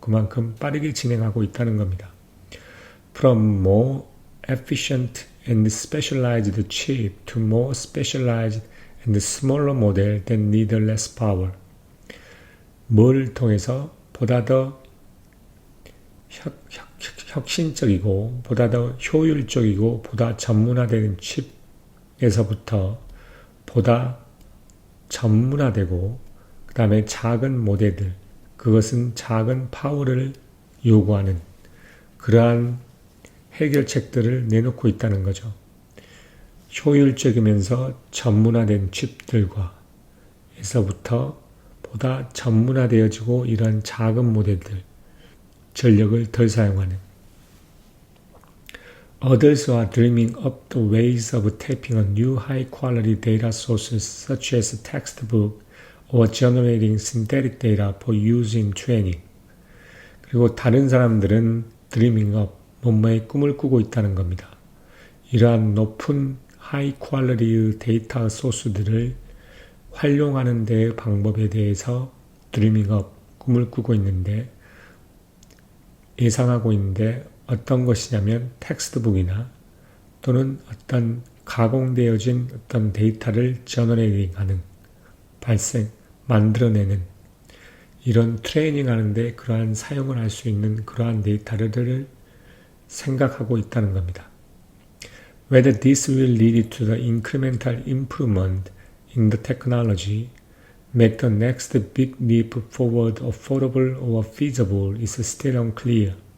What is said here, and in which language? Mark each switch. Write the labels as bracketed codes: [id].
[ko] 그만큼 빠르게 진행하고 있다는 겁니다. [en] From more efficient and specialized chip to more specialized and smaller model that need less power. [ko] 뭘 통해서 보다 더 혁신적이고 보다 더 효율적이고 보다 전문화된 칩에서부터 보다 전문화되고 그 다음에 작은 모델들, 그것은 작은 파워를 요구하는 그러한 해결책들을 내놓고 있다는 거죠. 효율적이면서 전문화된 칩들과 에서부터 보다 전문화되어지고 이런 작은 모델들, 전력을 덜 사용하는. [en] Others are dreaming up the ways of tapping on new high-quality data sources such as textbook, or generating synthetic data for use in training. [ko] 그리고 다른 사람들은 dreaming up, 뭐뭐의 꿈을 꾸고 있다는 겁니다. 이러한 높은 high quality의 데이터 소스들을 활용하는 데의 방법에 대해서 dreaming up, 꿈을 꾸고 있는데, 예상하고 있는데 어떤 것이냐면 텍스트북이나 또는 어떤 가공되어진 어떤 데이터를 저너레이팅하는, 만들어내는 이런 트레이닝 하는데 그러한 사용을 할 수 있는 그러한 데이터를 생각하고 있다는 겁니다. [en] Whether this will lead to the incremental improvement in the technology, make the next big leap forward affordable or feasible is still unclear.